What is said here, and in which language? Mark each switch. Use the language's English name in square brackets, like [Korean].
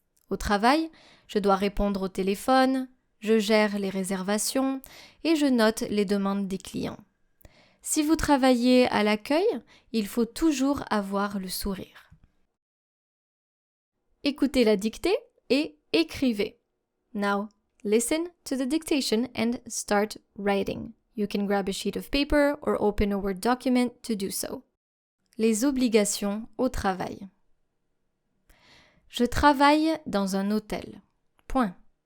[French] Au travail, je dois répondre au téléphone, je gère les réservations et je note les demandes des clients. Si vous travaillez à l'accueil, il faut toujours avoir le sourire. Écoutez la dictée et écrivez. [English] Now, listen to the dictation and start writing. You can grab a sheet of paper or open a Word document to do so. [French] Les obligations au travail. Je travaille dans un hôtel. Point.